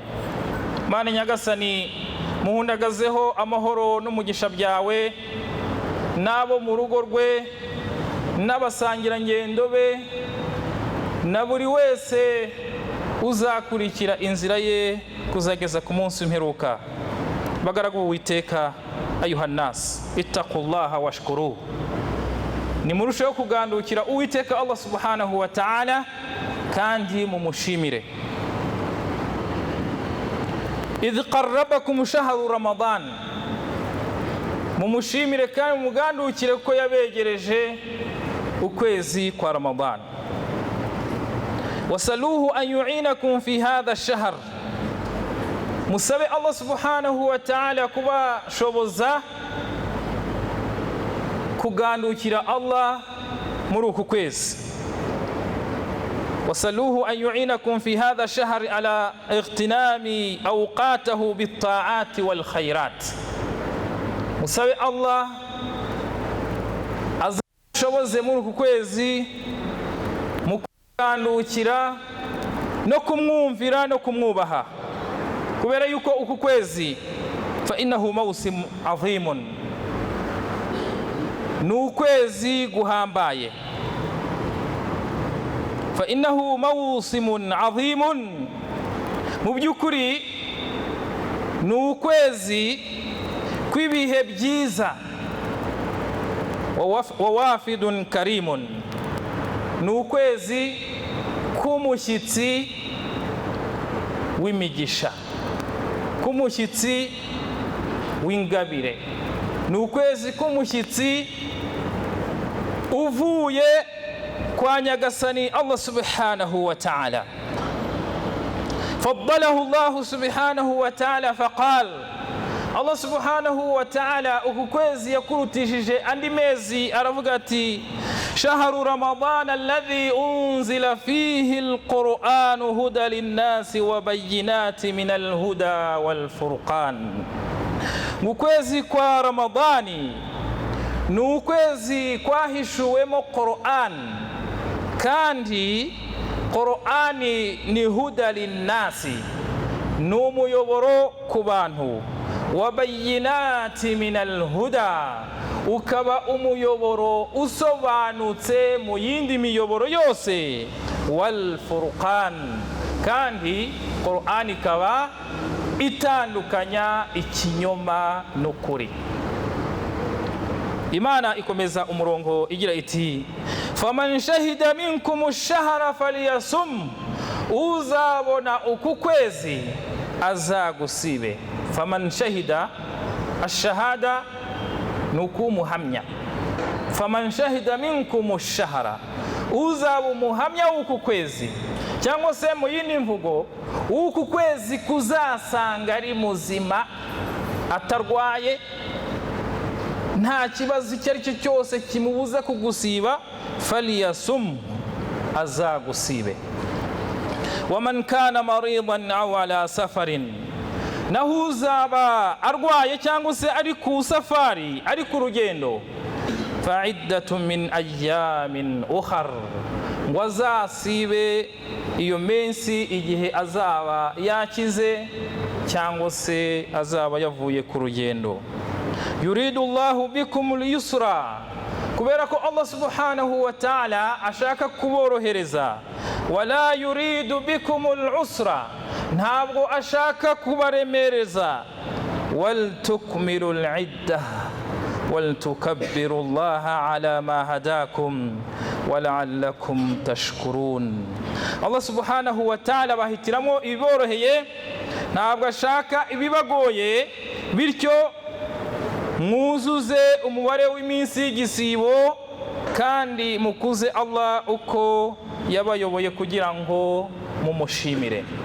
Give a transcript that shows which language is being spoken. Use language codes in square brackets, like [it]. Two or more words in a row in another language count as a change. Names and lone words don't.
[rw] Mana Nyagasani, muhundagazeho amahoro n'umugisha byawe n'abo mu rugo rwe n'abasangirangendo be na buri wese uzakurikira inzira ye kuzageza ku munsi w'imperuka. Bagaragu Uwiteka, [ar] أيها الناس اتقوا الله واشكروا, [rw] nimurusheho kugandukira Uwiteka [ar] الله سبحانه وتعالى [rw] kandi mumushimire. [ar] إذ قربكم شهر رمضان, [rw] mumushimire kandi mugandukire ko yabegereje ukwezi kwa Ramadan. [ar] وسلوه أن يعينكم في هذا الشهر, [rw] musabe [ar] الله سبحانه وتعالى [rw] kubashoboza kugandukira Allah muri uku kwezi. [ar] وسلوه أن يعينكم في هذا الشهر على اغتنام أوقاته بالطاعات والخيرات, [rw] musabe Allah azashoboze muri uku kwezi mu kugandukira no kumwumvira no kumwubaha, kubera yuko uku kwezi [ar] فإنه موسم عظيم, [rw] ni ukwezi guhambaye. [ar] فإنه موسم عظيم, [rw] mu by'ukuri ni ukwezi kw'ibihe byiza. [ar] ووافد كريم, [rw] ni ukwezi k'umushyitsi w'imigisha, k'umushyitsi w'ingabire, ni ukwezi k'umushyitsi uvuye kwa Nyagasani [ar] الله سبحانه وتعالى. فضله الله سبحانه وتعالى فقال, [rw] Allah subhanahu wa ta'ala uku kwezi yakurutishije andi mezi, aravuga ati [ar] شهر رمضان الذي أنزل فيه القرآن هدى للناس وبينات من الهدى والفرقان. [rw] Ukwezi kwa Ramadani ni ukwezi kwahishuwemo Qur'an, kandi Qur'ani ni [ar] هدى للناس, [rw] ni umuyoboro ku bantu, [ar] وبينات من الهدى, [rw] ukaba umuyoboro usobanutse mu yindi miyoboro yose, [ar] والفرقان, [rw] kandi Qur'an ikaba itandukanya ikinyoma n'ukuri. Imana ikomeza umurongo igira iti [ar] فمن شهد منكم الشهر فليصم, [rw] uzabona uku kwezi azagusibe. [ar] فمن شهد الشهادة nukumuhamya. فمن شهد منكم الشهر, [rw] uzaba umuhamya w'uku kwezi, cyangwa se mu yindi mvugo uku kwezi kuzasanga ari muzima, atarwaye, nta kibazo icyo ari cyo cyose kimubuza kugusiba, falyasum, azagusibe. [ar] ومن كان مريضا أو على سفر, [rw] naho uzaba arwaye cyangwa se ari ku safari, ari ku rugendo, [ar] فعدة من أيام أخر, [rw] ngo azasibe iyo minsi igihe azaba yakize cyangwa se azaba yavuye ku rugendo. [ar] يريد الله بكم اليسر, [rw] kubera ko [ar] الله سبحانه وتعالى [rw] ashaka kuborohereza. [ar] ولا يريد بكم العسر, [rw] ntabwo ashaka kubaremereza. [ar] ولتكملوا العدة ولتكبروا الله على ما هداكم ولعلكم تشكرون. الله سبحانه وتعالى [rw] bahitiramo iboroheye, ntabwo ashaka ibibagoye, bityo mwuzuze umubare w'iminsi y'igisibo kandi mukuze Allah uko yabayoboye kugira ngo mumushimire.